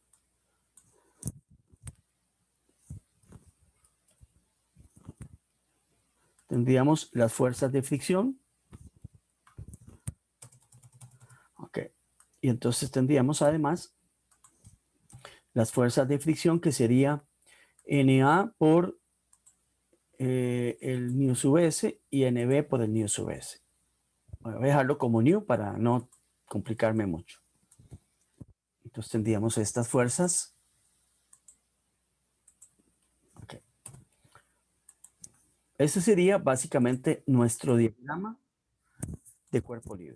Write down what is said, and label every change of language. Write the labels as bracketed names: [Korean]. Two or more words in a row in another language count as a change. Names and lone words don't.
[Spanish] Tendríamos las fuerzas de fricción. Ok. Y entonces tendríamos además las fuerzas de fricción que sería NA por el nu sub S y NB por el nu sub S. Voy a dejarlo como nu para no complicarme mucho. Entonces tendríamos estas fuerzas. Okay. Ese sería básicamente nuestro diagrama de cuerpo libre.